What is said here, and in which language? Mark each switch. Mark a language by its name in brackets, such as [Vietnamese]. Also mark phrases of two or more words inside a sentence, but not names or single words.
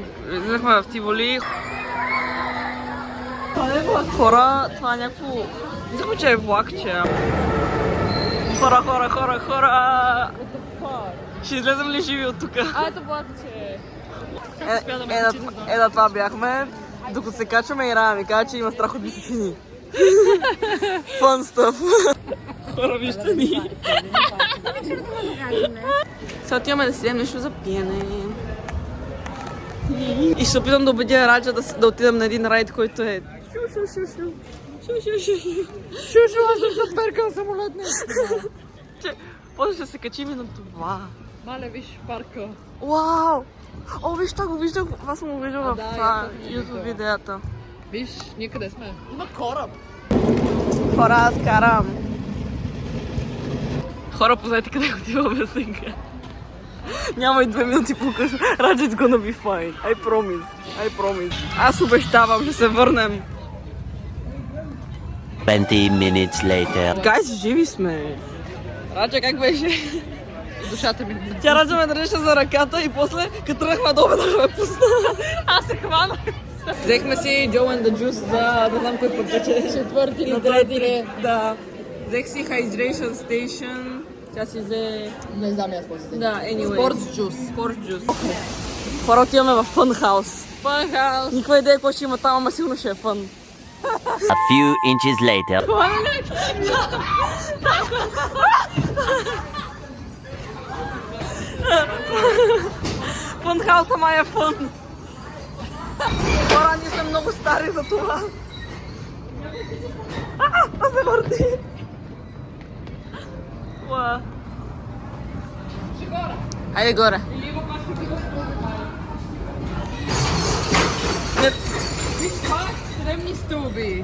[Bulgarian] Влизахме в Тиволи. Хора, това е някакво... Мисля, че е влакче. Хора! Ще излезем ли живи от тук? Ето влакче. Да, това бяхме. Докато се качваме и Рая ми каза, че има страх от височини. [English] Fun stuff. [Bulgarian] Хора, вижте ни. Сега отиваме да си дадем нещо за пиене. И ще се опитам да убедя Раджа да отидем на един райд, който е... Шушу, аз съм се перкал самолет нещо. После ще се качим и на това. Мале, виж парка. Вау! О, виж това го виждам. Това съм го виждал в Да, това и аз съм YouTube виждала. видеята. Виж, ние къде сме? Има кораб. Хора, аз карам. Хора, познайте къде отиваме сега. Няма и 2 минути по-късно. Раджа, [English] it's gonna be fine. I promise. [Bulgarian] Аз обещавам, ще се върнем. [English] 20 minutes later. [Bulgarian] Гайс, живи сме. Раджа, как беше? Душата ми. Тя Раджа ме държеше за ръката и после, като тръгнахме долу, да ме пусна. Аз се хванах. Взехме си Joe and the Juice за не знам кой път вече. Четвърти или трети ли? Да. Взех си Hydration Station. Тя си взе... Не знам аз какво си. Да, anyway. [English] Sports juice. Sport juice. [Bulgarian] Хора, отиваме в Fun House. Fun house. Никаква идея какво ще има там, ама сигурно ще е фън. [English] A few inches later. [Bulgarian] Fun House, ама е фън. Хора, ние сме много стари за това. Това се върти. Уа. Хайде горе. Стръмни стълби.